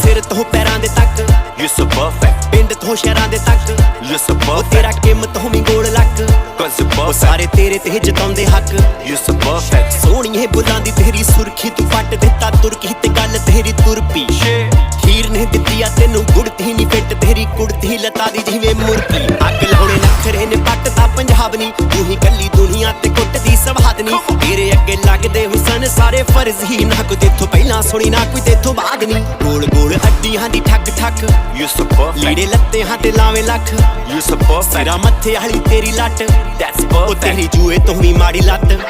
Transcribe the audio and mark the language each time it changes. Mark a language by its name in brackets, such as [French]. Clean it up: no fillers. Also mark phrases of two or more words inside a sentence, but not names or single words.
[Punjabi] ਤੋਂ ਪੈਰਾਂ ਦੇ ਤੱਕ [English] You so perfect, [Punjabi] ਪਿੰਡ ਤੋਂ ਸ਼ਹਿਰਾਂ ਦੇ ਤੱਕ [English] you so perfect, [Punjabi] ਤੇਰਾ ਕਿਮਤ ਹੋਵੀਂ ਗੋਲ ਲੱਕ [English] cause you ਉਹ perfect, [Punjabi] ਸਾਰੇ ਤੇਰੇ ਤੇ ਜਤਾਉਂਦੇ ਹੱਕ [English] you so perfect. [Punjabi] ਸੋਹਣੀਏ ਬੁੱਲਾਂ ਦੀ ਤੇਰੀ ਸੁਰਖੀ ਤੂੰ ਪੱਟ ਦਿੱਤਾ ਤੁਰਕੀ ਤੇ ਗੱਲ ਤੇਰੀ ਤੁਰਪੀ ਹੀਰ ਨੇ ਦਿੱਤੀ ਆ ਤੈਨੂੰ ਗੁੜਤੀ ਨਹੀਂ ਫਿੱਟ ਤੇਰੀ ਕੁੜਤੀ ਲਤਾ ਦੀ ਜਿਵੇਂ ਮੁਰਕੀ ਅੱਗ ਲਾਉਣੇ ਨਖਰੇ ਨੇ ਪੱਟ ਤਾਂ ਪੰਜਾਬ ਨੀ ਤੂੰ ਹੀ ਕੱਲੀ ਦੁਨੀਆ ਤੇ ਕੁੱਟਦੀ ਸਵਾਦ ਨੀ ਤੇਰੇ ਅੱਗੇ ਲੱਗਦੇ ਹੁਸਨ ਸਾਰੇ ਫਰਜ਼ ਹੀ ਨਾ ਕੋਈ ਤੇਥੋਂ ਪਹਿਲਾਂ ਸੁਣੀ ਨਾ ਕੋਈ ਤੇਥੋਂ ਬਾਅਦ ਨੀ ਗੋਲ ਗੋਲ ਅੱਡੀਆਂ ਦੀ ਠੱਕ ਠੱਕ [English] You so perfect, [Punjabi] ਲੀੜੇ ਲੱਤੇ ਹਾਂ ਤੇ ਲਾਵੇਂ ਲੱਖ [English] you so perfect, [Punjabi] ਸਿਰਾ ਮੱਥੇ ਵਾਲੀ ਤੇਰੀ ਲੱਟ [English] that's ਉਹ perfect. [Punjabi] ਤੇਰੀ ਜੂਏ ਤੋਂ ਵੀ ਮਾੜੀ ਲੱਤ